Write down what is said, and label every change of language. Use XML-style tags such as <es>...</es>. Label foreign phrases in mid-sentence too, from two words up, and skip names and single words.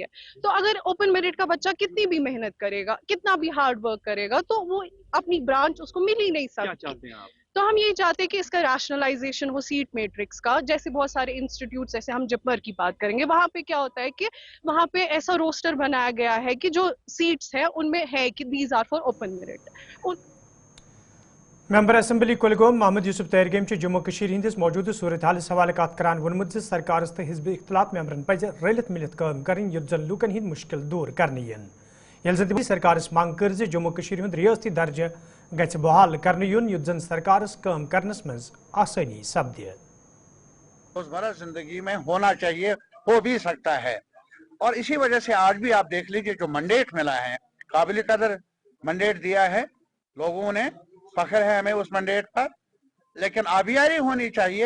<ur>تو اگر</ur> <en>open merit</en> <ur>کا بچہ کتنی بھی محنت کرے گا، کتنا بھی</ur> <en>hard work</en> <ur>کرے گا، تو وہ اپنی برانچ اس کو مل ہی نہیں سکتی. تو ہم یہی چاہتے ہیں کہ اس کا ریشنلائزیشن ہو</ur> <en>seat matrix</en> <ur>کا. جیسے بہت سارے انسٹیٹیوٹس، جیسے ہم جپمر کی بات کریں گے، وہاں پہ کیا ہوتا ہے کہ وہاں پہ ایسا روسٹر بنایا گیا ہے کہ جو سیٹس ہیں ان میں ہے کہ</ur> <en>these are for open merit.</en> <ks>ممبر اسمبلی کلگوم محمد یوسف تیرگیم جموں کشیر ہندس موجودہ صورت حالس حوالہ کت کران وونمت زِ سرکارس تو حزب اختلاف ممبرن پزِ رلت ملت کٲم کرٕنۍ یُتھ زن لوٗکن ہٕنٛدۍ مُشکِل دوٗر کرنہٕ یِن. ییٚلہِ زن تِمو سرکارس منٛگ کٔر زِ جموں کشیر ہُنٛد ریاستی درجہٕ گژھِ بحال کرنہٕ یُن یُتھ زن سرکارس کٲم کرنس منٛز آسٲنی سپدِ.</ks> <ur>روزمرہ زندگی میں ہونا چاہیے، ہو بھی سکتا ہے. اور اسی وجہ سے آج بھی آپ دیکھ لیجئے جو منڈیٹ ملا ہے، قابل قدر منڈیٹ دیا ہے لوگوں نے، فخر ہے ہمیں اس منڈیٹ پر. لیکن آبیاری ہونی چاہیے.</ur>